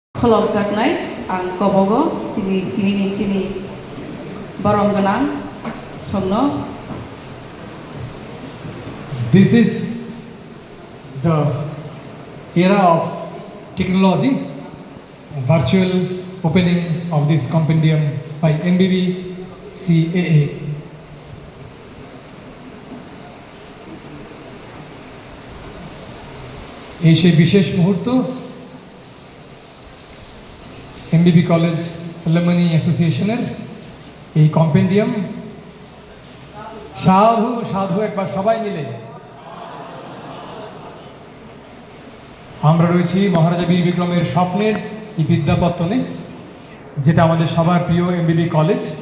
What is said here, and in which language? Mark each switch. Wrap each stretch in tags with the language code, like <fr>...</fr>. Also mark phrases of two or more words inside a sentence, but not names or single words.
<brx>खलबजाकनाय आं गावबागाव दिनैनि सिनि बरम गोनां समनो</brx> <en>This is the era of technology, virtual opening of this compendium by MBB CAA.</en> <bn>এই সেই বিশেষ মুহূর্ত এমবিবি কলেজ অ্যালুমনি অ্যাসোসিয়েশনের এই কম্পেন্ডিয়াম সাধু সাধু একবার সবাই মিলে আমরা রয়েছি মহারাজা বীর বিক্রমের স্বপ্নের এই বিদ্যাপত্তনে, যেটা আমাদের সবার প্রিয় এমবিবি কলেজ।</bn>